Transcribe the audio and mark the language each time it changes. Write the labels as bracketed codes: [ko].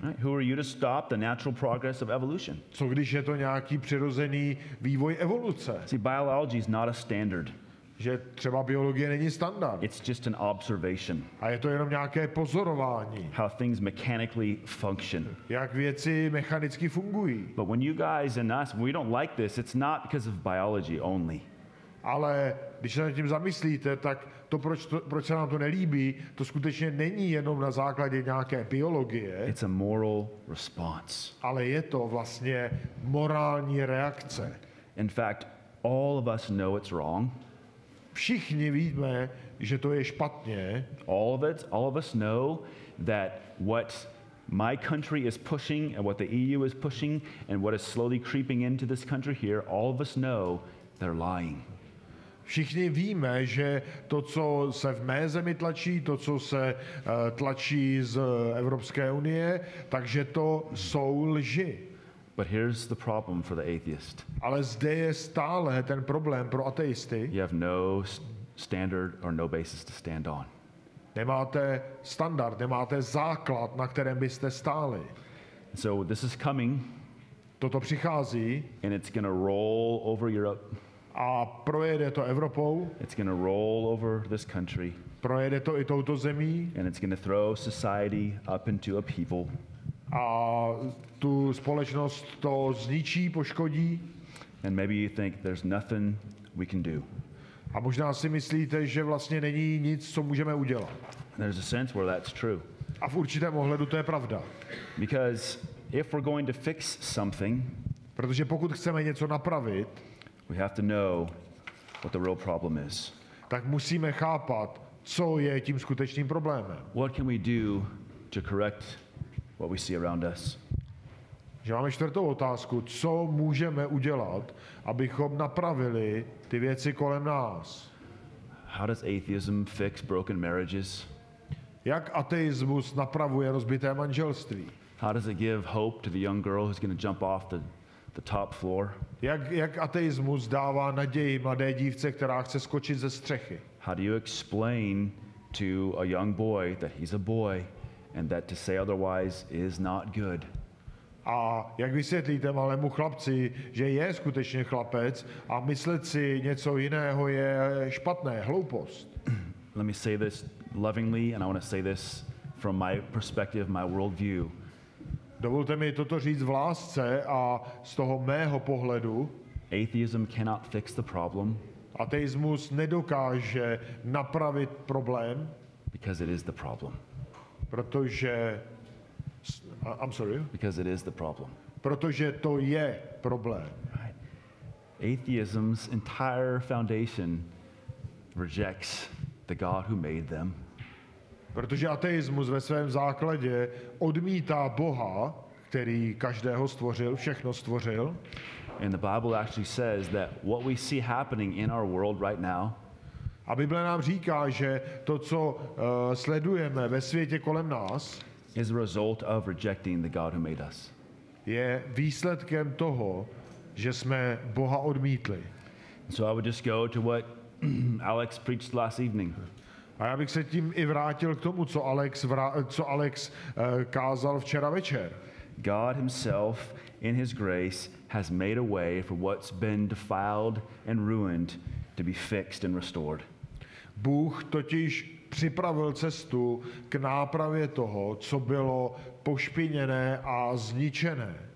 [en] Right? Who are you to stop the natural progress of evolution? [cs] Co když je to nějaký přirozený vývoj evoluce? [en] See, biology is not a standard. [cs] Že třeba biologie není standard. [en] It's just an observation. [cs] A je to jenom nějaké pozorování. [en] How things mechanically function. [cs] Jak věci mechanicky fungují. [en] But when you guys and us, we don't like this, it's not because of biology only. [cs] Ale když se nad tím zamyslíte, tak to, proč se nám to nelíbí, to skutečně není jenom na základě nějaké biologie. [en] It's a moral response. [cs] Ale je to vlastně morální reakce. [en] In fact, all of us know it's wrong. [cs] Všichni víme, že to je špatně. [en] All of us know that what my country is pushing and what the EU is pushing and what is slowly creeping into this country here, all of us know they're lying. [cs] Všichni víme, že to, co se v mé zemi tlačí, to, co se tlačí z Evropské unie, takže to jsou lži. [en] But here's the problem for the atheist. [cs] Ale zde je stále ten problém pro ateisty. [en] You have no standard or no basis to stand on. [cs] Nemáte standard, nemáte základ, na kterém byste stáli. [en] So this is coming. [cs] Toto přichází. [en] And it's going to roll over Europe. [cs] a projede to Evropou, [en] It's going to roll over this country, [cs] projede to i touto zemí [en] and it's going to throw society up into upheaval. [cs] a tu společnost to zničí, poškodí. [en] And maybe you think there's nothing we can do. [cs] A možná si myslíte, že vlastně není nic, co můžeme udělat. [en] There's a sense where that's true. [cs] A v určitém ohledu to je pravda. [en] Because if we're going to fix something, [cs] Protože pokud chceme něco napravit, [en] we have to know what the real problem is. [cs] tak musíme chápat, co je tím skutečným problémem. [en] What can we do to correct what we see around us? [cs] Že máme čtvrtou otázku, co můžeme udělat, abychom napravili ty věci kolem nás. [en] How does atheism fix broken marriages? [cs] Jak ateismus napravuje rozbité manželství? [en] How does it give hope to the young girl who's going to jump off the top floor? [cs] Jak ateismus dává naději mladé dívce, která chce skočit ze střechy? [en] How do you explain to a young boy that he's a boy and that to say otherwise is not good? [cs] A jak vysvětlíte malému chlapci, že je skutečně chlapec a myslet si něco jiného je špatné, hloupost? [en] Let me say this lovingly, and I want to say this from my perspective, my worldview. [cs] Dovolte mi toto říct v lásce a z toho mého pohledu. [en] Atheism cannot fix the problem [cs] Ateismus nedokáže napravit problém, [en] because it is the problem. [cs] protože [en] I'm sorry. Because it is the problem. [cs] Protože to je problém. [en] Right? Atheism's entire foundation rejects the God who made them. [cs] Protože ateismus ve svém základě odmítá Boha, který každého stvořil, všechno stvořil. [en] And the Bible actually says that what we see happening in our world right now [cs] A Bible nám říká, že to, co sledujeme ve světě kolem nás, [en] is a result of rejecting the God who made us. [cs] je výsledkem toho, že jsme Boha odmítli. [en] So I would just go to what Alex preached last evening. [cs] A já bych se tím i vrátil k tomu, co Alex kázal včera večer. [en] God himself, in his grace, has made a way for what's been defiled and ruined to be fixed and restored. [cs] Bůh totiž připravil cestu k nápravě toho, co bylo pošpiněné a zničené.